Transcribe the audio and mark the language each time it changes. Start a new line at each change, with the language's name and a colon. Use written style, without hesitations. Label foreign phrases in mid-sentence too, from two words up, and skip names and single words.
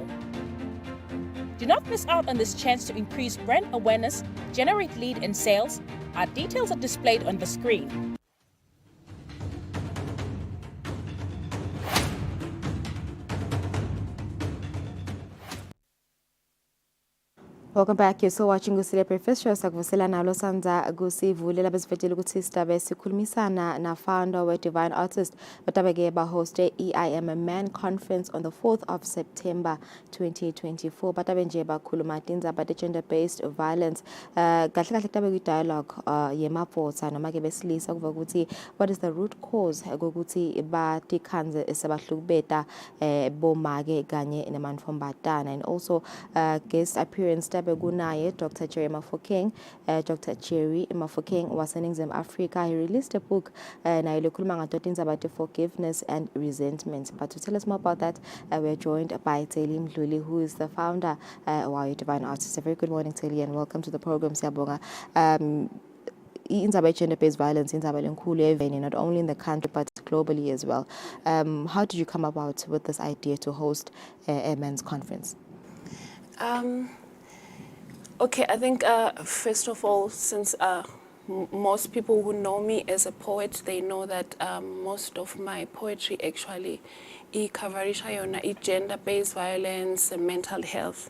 English: Do not miss out on this chance to increase brand awareness, generate lead and sales. Our details are displayed on the screen. Welcome back. You're still watching Kusile Breakfast Show.
Swati: Sakuvusela nalo sanza kusivulela besivetshela ukuthi sidabe sikhulumisana na founder we Divine Artist batabeke bahost EIM Man Conference
English: on the 4th of September 2024.
Swati: Batabe nje bakhuluma tindzaba
English: gender based violence.
Swati: Kahle kahle tabe ku dialogue yemaphosa noma ke besilisa kuva ukuthi
English: what is the root cause
Swati: ukuthi batikhanze sebahlukubeta bomake kanye nemantfombatana,
English: and also guest appearance
Swati: tabe tabe kunaye
English: Dr. Jerry Mafokeng. Dr.
Swati: Jerry Mafokeng waseNingizimu Africa.
English: He released a book
Swati: nayo likhuluma ngato
English: about forgiveness and resentment. But to tell us more about that, we're joined by Teli Mdluli, who is the founder of Divine Artists. A very good morning, Teli, and welcome to the program,
Swati: Siyabonga. Indaba
English: gender-based violence
Swati: indaba lenkulu eveni,
English: not only in the country but globally as well. How did you come about with this idea to host a men's conference? Okay, I think first of all, since most people who know me as a poet, they know that most of my poetry actually covers gender-based violence and mental health.